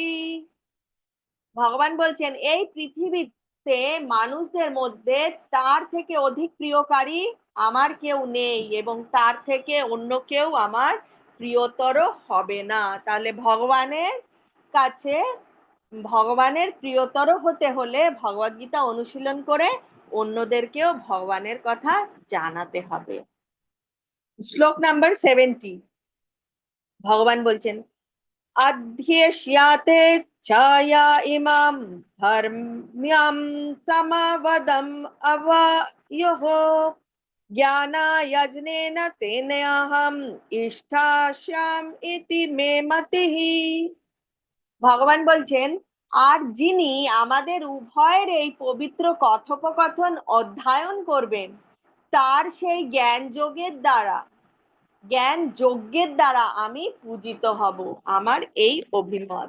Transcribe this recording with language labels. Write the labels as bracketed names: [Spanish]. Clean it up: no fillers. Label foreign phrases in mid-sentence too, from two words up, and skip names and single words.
[Bangla] ভগবান বলছেন, এই পৃথিবীতে মানুষদের মধ্যে তার থেকে অধিক প্রিয়কারী আমার কেউ নেই এবং তার থেকে অন্য কেউ আমার প্রিয়তর হবে না। তাহলে কাছে ভগবানের প্রিয়তর হতে হলে ভগবদ্গীতা অনুশীলন করে অন্যদেরকেও ভগবানের কথা জানাতে হবে। শ্লোক নাম্বার 70। ভগবান বলছেন, [Sanskrit] अध्येष्याते छाया इमां धर्म्यं समावदम् अवयोः ज्ञानायज्ञेन तेनेऽहम् इष्टास्याम् इति मे मतिः। [Bangla] ভগবান বলছেন, আর যিনি আমাদের উভয়ের এই পবিত্র কথোপকথন অধ্যয়ন করবেন, তার সেই জ্ঞান যজ্ঞের দ্বারা আমি পূজিত হব, আমার এই অভিমত।